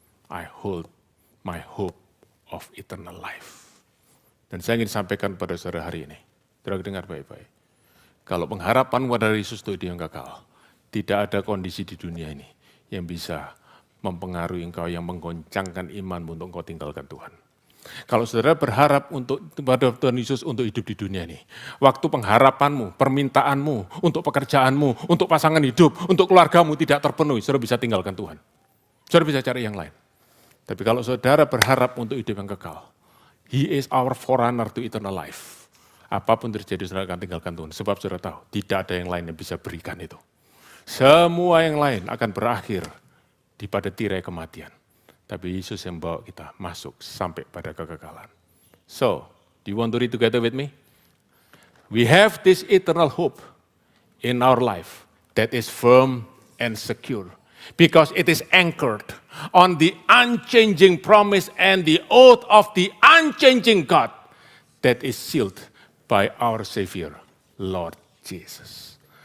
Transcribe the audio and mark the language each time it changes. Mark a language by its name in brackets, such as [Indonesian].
[English] I hold my hope of eternal life. [Indonesian] Dan saya ingin sampaikan pada saudara hari ini. Saudara dengar baik-baik. Kalau pengharapan pada Yesus itu yang kekal, tidak ada kondisi di dunia ini yang bisa mempengaruhi engkau, yang menggoncangkan imanmu untuk engkau tinggalkan Tuhan. Kalau saudara berharap pada Tuhan Yesus untuk hidup di dunia ini, waktu pengharapanmu, permintaanmu, untuk pekerjaanmu, untuk pasangan hidup, untuk keluargamu tidak terpenuhi, saudara bisa tinggalkan Tuhan. Saudara bisa cari yang lain. Tapi kalau saudara berharap untuk hidup yang kekal, [English] He is our forerunner to eternal life. [Indonesian] Apapun terjadi, saudara akan tinggalkan Tuhan. Sebab saudara tahu, tidak ada yang lain yang bisa berikan itu. Semua yang lain akan berakhir pada tirai kematian. Tapi Yesus yang membawa kita masuk sampai pada kekekalan. [English] So, do you want to read together with me? We have this eternal hope in our life that is firm and secure. Because it is anchored on the unchanging promise and the oath of the unchanging God that is sealed by our Savior, Lord Jesus.